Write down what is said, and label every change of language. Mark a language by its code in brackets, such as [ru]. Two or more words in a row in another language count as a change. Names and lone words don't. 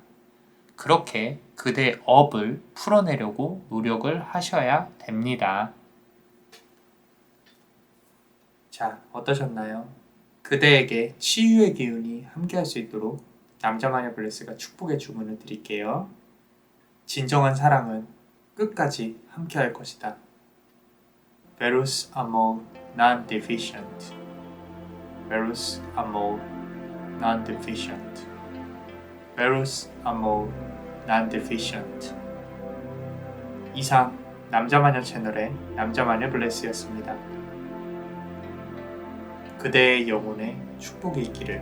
[ko] 그렇게 그대의 업을 풀어내려고 노력을 하셔야 됩니다. 자, 어떠셨나요? 그대에게 치유의 기운이 함께할 수 있도록 남자마녀 블레스가 축복의 주문을 드릴게요. 진정한 사랑은 끝까지 함께할 것이다. [la] Verus amor non-deficient. Verus amor non-deficient. Verus amor non-deficient. [ko] 이상 남자마녀 채널의 남자마녀 블레스였습니다. 그대의 영혼에 축복이 있기를.